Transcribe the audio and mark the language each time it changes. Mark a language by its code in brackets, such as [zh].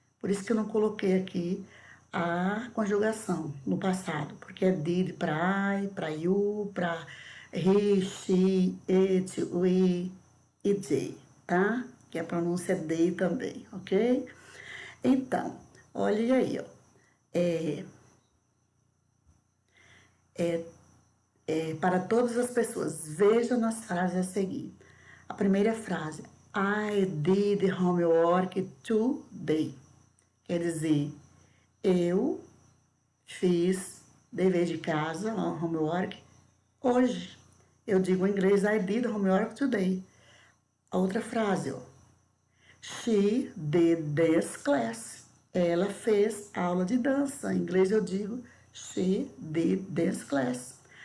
[pt] Por isso que eu não coloquei aqui a conjugação no passado, porque é did para I, para you, para he, she, it, we e they, tá? Que a pronúncia é they também, ok? Então, olha aí, ó. Para todas as pessoas. Vejam nas frases a seguir. A primeira frase, [en] I did homework today. [pt] Quer dizer, eu fiz dever de casa, homework, hoje. Eu digo em inglês, [en] I did homework today. [pt] A outra frase, ó. [en] She did dance class. [pt] Ela fez aula de dança. Em inglês eu digo, [en] she did dance class.